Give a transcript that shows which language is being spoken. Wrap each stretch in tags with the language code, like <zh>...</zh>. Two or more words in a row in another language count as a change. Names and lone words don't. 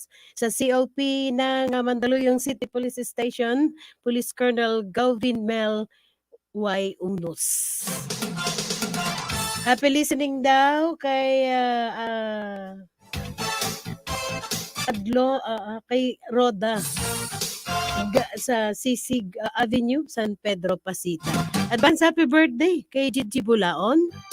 <tl>Sa COP ng Mandaluyong City Police Station, Police Colonel Galvin Mel Y. Unos.</tl> <en>Happy listening</en> <tl>daw kay kay Roda sa Sisig Avenue, San Pedro, Pasita.</tl> <en>Advance happy birthday</en> <tl>kay Gigi Bulaon.</tl>